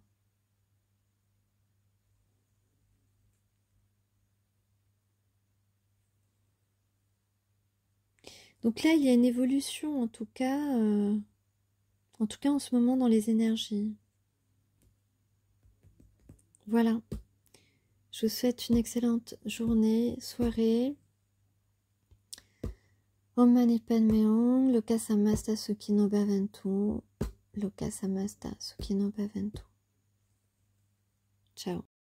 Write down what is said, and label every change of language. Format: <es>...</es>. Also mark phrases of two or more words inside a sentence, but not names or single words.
<fr>Donc là, il y a une évolution en tout cas en ce moment dans les énergies. Voilà. Je vous souhaite une excellente journée, soirée.</fr> <sa>Om Mani Padme Hum, Loka Samasta Sukhino Bhavantu, Loka Samasta Sukhino Bhavantu.</sa> <fr>Ciao.</fr>